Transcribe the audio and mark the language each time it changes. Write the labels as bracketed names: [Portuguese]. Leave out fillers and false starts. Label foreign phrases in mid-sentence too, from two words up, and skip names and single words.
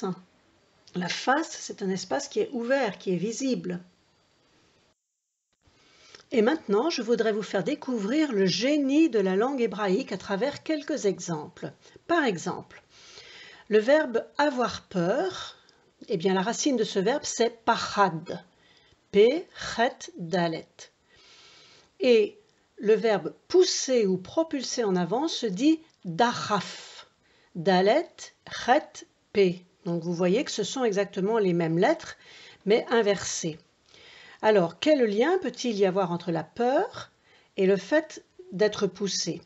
[French] La face, c'est un espace qui est ouvert, qui est visible. Et maintenant, je voudrais vous faire découvrir le génie de la langue hébraïque à travers quelques exemples. Par exemple, le verbe avoir peur, eh bien la racine de ce verbe c'est pachad, p-chet dalet. Et le verbe pousser ou propulser en avant se dit dachaf, dalet, chet, p. Donc vous voyez que ce sont exactement les mêmes lettres, mais inversées. Alors, quel lien peut-il y avoir entre la peur et le fait d'être poussé?